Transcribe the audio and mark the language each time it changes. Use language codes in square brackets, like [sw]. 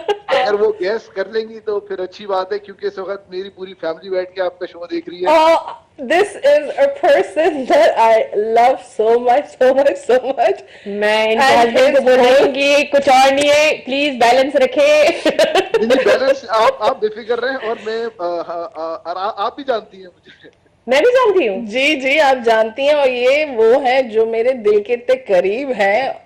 [ur] اگر وہ گیس کر لیں گی تو پھر اچھی بات ہے, کیونکہ اس وقت میری پوری فیملی بیٹھ کے آپ کا شو دیکھ رہی ہے. [en] This is a person that I love so much. [ur] میں ان کے ہسبینڈ کو بولوں گی کچھ اور نہیں ہے, پلیز بیلنس رکھے. بیلنس آپ بے فکر رہیں, اور میں آپ بھی جانتی ہیں مجھے. میں بھی جانتی ہوں. جی آپ جانتی ہیں, اور یہ وہ ہے جو میرے دل کے اتنے قریب ہیں.